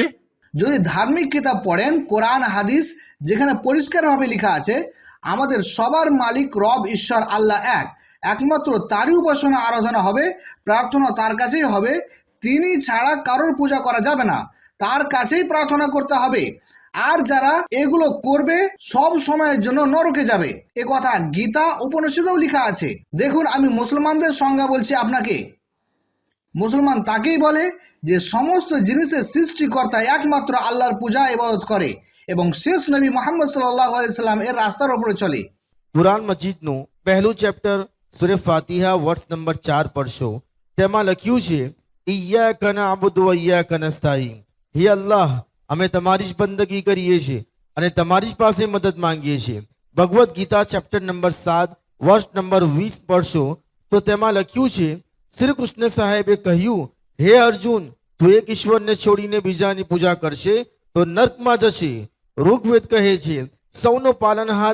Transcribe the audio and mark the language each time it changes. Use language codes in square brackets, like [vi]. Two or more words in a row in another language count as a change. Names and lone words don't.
[bn] যদি ধার্মিক কিতাব পড়েন কোরআন হাদিস যেখানে পরিষ্কারভাবে লেখা আছে আমাদের সবার মালিক রব ঈশ্বর আল্লাহ একমাত্র তারই উপাসনা আরাধনা হবে প্রার্থনা তার কাছেই হবে তিনি ছাড়া কারোর পূজা করা যাবে না তার কাছেই প্রার্থনা করতে হবে আর যারা এগুলো করবে সব সময়ের জন্য নরকে যাবে এ কথা গীতা উপনিষদেও লেখা আছে দেখুন আমি মুসলমানদের সংজ্ঞা বলছি আপনাকে মুসলমান তাকেই বলে যে সমস্ত জিনিসের সৃষ্টিকর্তা একমাত্র আল্লাহর পূজা ইবাদত করে এবং শেষ নবী মুহাম্মদ [ar] صلى الله عليه سلم [bn] এর রাস্তার উপরে চলে [gu] કુરાન મજીદનું પહેલું ચેપ્ટર સૂરે ફાતિહા [en] verse number [gu] 4 પડશો તેમાં લખ્યું છે [ar] إياك نعبد وإياك نستعين [gu] હે અલ્લાહ અમે તમારી જ બંદગી કરીએ છીએ અને તમારી જ પાસે મદદ માંગીએ છીએ ભગવદ ગીતા [en] chapter number [gu] 7 [en] verse number [gu] 20 પડશો તો તેમાં લખ્યું છે શ્રી કૃષ્ણ સાહેબે કહ્યું હે અર્જુન તું એક ઈશ્વરને છોડીને બીજાની પૂજા કરશે તો નર્કમાં જશે ઋગ્વેદ કહે છે સૌનો પાલનહાર